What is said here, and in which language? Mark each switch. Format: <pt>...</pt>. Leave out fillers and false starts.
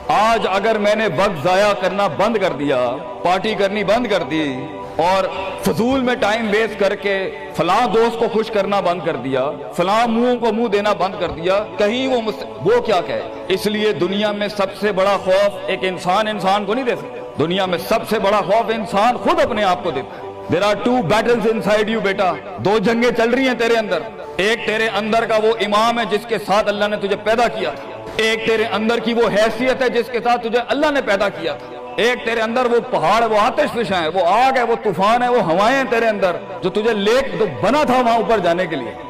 <ur>آج اگر میں نے وقت ضائع کرنا بند کر دیا، پارٹی کرنی بند کر دی اور فضول میں ٹائم ویسٹ کر کے فلاں دوست کو خوش کرنا بند کر دیا، فلاں منہ کو منہ دینا بند کر دیا، کہیں وہ کیا کہے. اس لیے دنیا میں سب سے بڑا خوف ایک انسان کو نہیں دے سکتا. دنیا میں سب سے بڑا خوف انسان خود اپنے آپ کو دیتا ہے.</ur> <en>There are 2 battles inside you بیٹا.</en> <ur>2 جنگیں چل رہی ہیں تیرے اندر. ایک تیرے اندر کا وہ امام ہے جس کے ساتھ اللہ نے تجھے پیدا کیا تھا. ایک تیرے اندر کی وہ حیثیت ہے جس کے ساتھ تجھے اللہ نے پیدا کیا تھا. ایک تیرے اندر وہ پہاڑ، وہ آتش فشاں ہے، وہ آگ ہے، وہ طوفان ہے، وہ ہوائیں ہیں تیرے اندر جو تجھے تو بنا تھا وہاں اوپر جانے کے لیے.</ur>